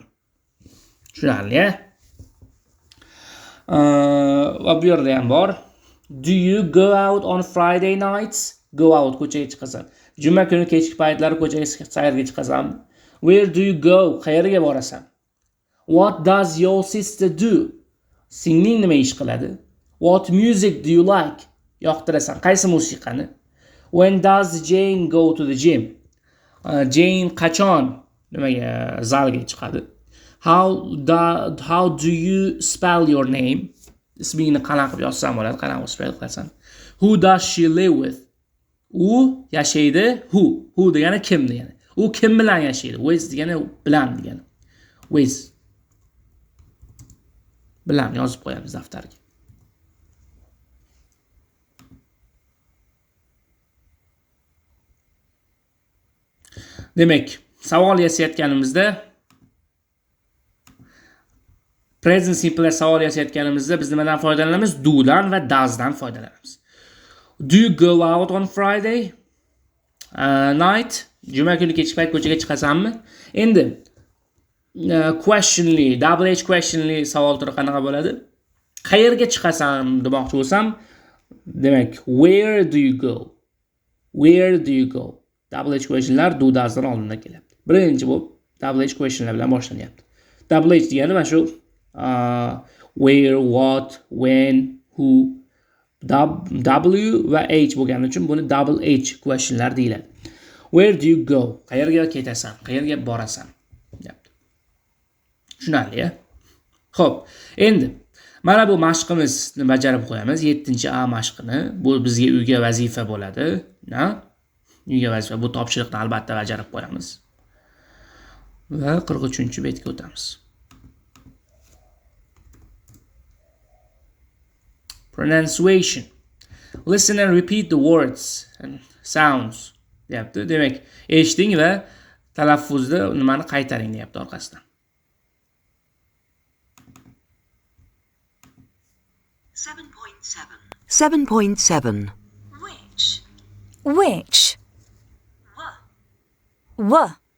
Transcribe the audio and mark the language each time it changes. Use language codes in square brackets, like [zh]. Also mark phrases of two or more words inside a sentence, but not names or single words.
[uz] Tushunarli, va bu yerda ham bor. [en] Do you go out on Friday nights? Go out, [uz] ko'chaga chiqasan. Juma kuni kechki paytlari ko'chaga sayrga chiqasan. [en] Where do you go? [uz] Qayerga borasan? [en] What does your sister do? [uz] Singling nima ish qiladi? [en] What music do you like? [uz] Yoqtirasan qaysi musiqani? [en] When does Jane go to the gym? [uz] Jane qachon nimaga zalga chiqadi? [en] How do you spell your name? [uz] Ismingni qanaqa qilib yozsam bo'ladi? Qanaqa spell qilasan? [en] Who does she live with? [uz] U yashaydi. Who degani kim degani. U kim bilan yashaydi? With degani bilan degani. With bilan yozib qo'yamiz daftarga. Demak, savol yasayotganimizda [en] present simple [uz] savol yasayotganimizda biz nimadan foydalanamiz? Do dan va does dan foydalanamiz. [en] Do you go out on Friday night? [uz] Juma kuni kechki payt ko'chaga chiqasanmi? Endi questionly, [en] double H [uz] questionly savol turi qanaqa bo'ladi? Qayerga chiqasan demoqchi bo'lsam, demak, [en] where do you go? Where do you go? Double H [uz] questionlar do does dan oldindan kelyapti. Birinchi bu [en] double H [uz] questionlar bilan boshlanyapti. [en] Double H [uz] degani mana shu [en] where, what, when, who, [uz] W va H bo'lgani uchun buni [en] double H [uz] questionlar deyiladi. [en] Where do you go? [uz] Qayerga ketasan? Qayerga borasan? Deyapti. Tushunarli, a? Xo'p, endi mana bu mashqimizni bajarib qo'yamiz. 7-A mashqini. Bu bizga uyga vazifa bo'ladi, na? Uyga vazifa. Bu topshiriqni albatta bajarib qo'yamiz. Va 43-betga o'tamiz. [en] Pronunciation. Listen and repeat the words and sounds. [uz] Deyapti. Demak, eshiting va talaffuzda nimani qaytaring deyapti orqasidan. 7.7. [en] Which? What?